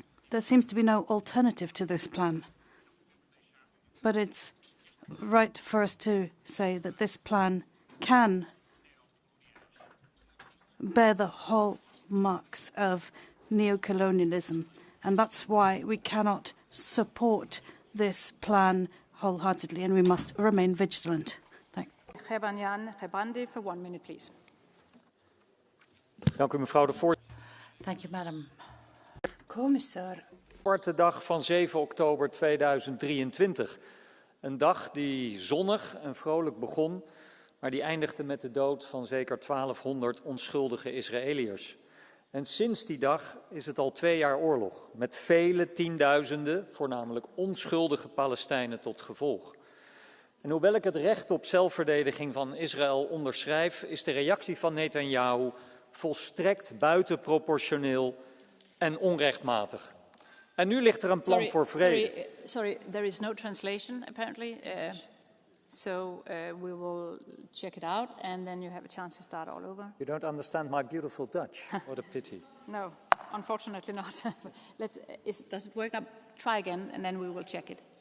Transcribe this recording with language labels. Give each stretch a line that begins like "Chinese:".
English: There seems to be no alternative to this plan, but it's right for us to say that this plan can bear the hallmarks of neocolonialism, and that's why we cannot support this plan wholeheartedly, and we must remain vigilant. Thank Gebrandi for 1 minute, please.
Dutch: Dank u, mevrouw de voorzitter.
English: Thank you, madam.
Dutch: Commissaris. Zwarte dag van 7 oktober 2023. Een dag die zonnig en vrolijk begon, maar die eindigde met de dood van zeker 1200 onschuldige Israëliërs. En sinds die dag is het al 2 jaar oorlog, met vele tienduizenden, voornamelijk onschuldige Palestijnen tot gevolg. En hoewel ik het recht op zelfverdediging van Israël onderschrijf, is de reactie van Netanyahu volstrekt buitenproportioneel en onrechtmatig. En nu ligt er een plan voor vrede.
English: Sorry, there is no translation apparently. So we will check it out, and then you have a chance to start all over. You don't understand my beautiful Dutch. What a pity. No, unfortunately not. Does it work? Now, try again, and then we will check it.